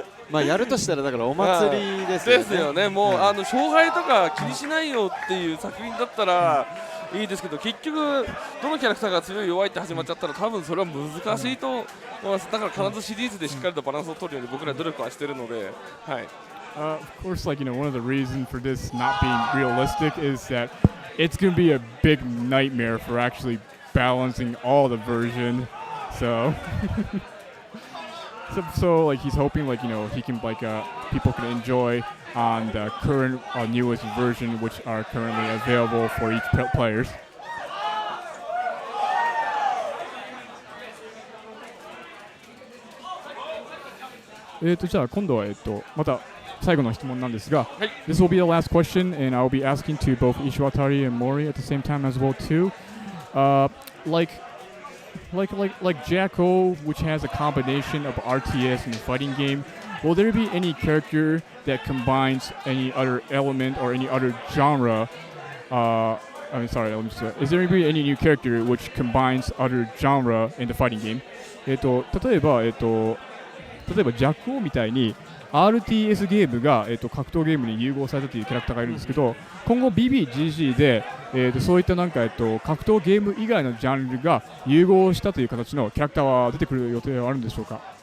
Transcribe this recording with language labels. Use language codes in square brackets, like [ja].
[ja] まあやるとしたらだからお祭りですよね。ですよね。もう、勝敗とか気にしないよっていう作品だったらいいですけど、結局どのキャラクターが強い弱いって始まっちゃったら多分それは難しいと思います。だから必ずシリーズでしっかりとバランスを取るように僕ら努力はしてるので、はい。 [en] Of course, like one of the reasons for this not being realistic is that it's going to be a big nightmare for actually balancing all the version. So, so like he's hoping like he can like people can enjoy on the current newest version which are currently available for each players. [ja] じゃあ今度はまた最後の質問なんですが、はい、 [en] This will be the last question, and I'll be asking to both Ishiwatari and Mori at the same time as well too. Like Jacko, which has a combination of RTS and a fighting game, will there be any character that combines any other element or any other genre? I'm sorry, let me just is there be any new character which combines other genre in the fighting game? [ja] 例えばジャックオみたいにRTS ゲームが、格闘ゲームに融合されたというキャラクターがいるんですけど、今後 BBGG で、そういったなんか、格闘ゲーム以外のジャンルが融合したという形のキャラクターは出てくる予定はあるんでしょうか。